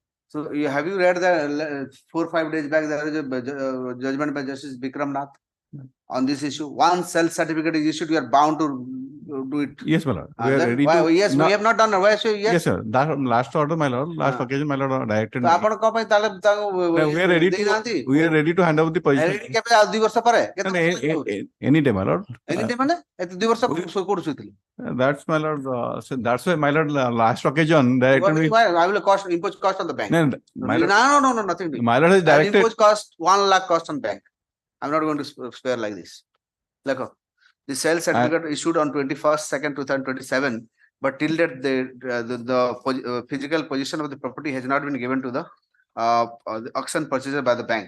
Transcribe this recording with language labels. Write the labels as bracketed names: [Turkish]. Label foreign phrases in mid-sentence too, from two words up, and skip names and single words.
[English] So have you read the 4 or 5 days back there is a judgment by Justice Bikram Nath on this issue? Once sell certificate is issued, you are bound to do it. Yes, my lord. And then why, yes, we have not done. Why so yes? Yes, sir. That last order, my lord, last Ah. occasion, my lord, directed. So [Odia] ଆପଣ କଣ ପାଇଁ ତାହେଲେ [English] We are ready [Odia] ଦେଇନାହାନ୍ତି? [English] to, we are ready to hand over the position. [Odia] କେବେ ଆଉ 2 ବର୍ଷ ପରେ? [English] No, no, any day, my lord. Any day [Odia] ମାନେ ଏତେ 2 ବର୍ଷ କୋଉଠୁ ଶୋଇଥିଲେ? [English] That's my lord, so that's why my lord, last occasion directed me. I will impose cost on the bank. No, No, my lord, nothing. my lord has I will directed. impose cost 1 lakh cost on bank. I'm not going to spare like this. Like the sale certificate issued on 21st, 2nd, 2027, but till that the physical position of the property has not been given to the auction purchaser by the bank.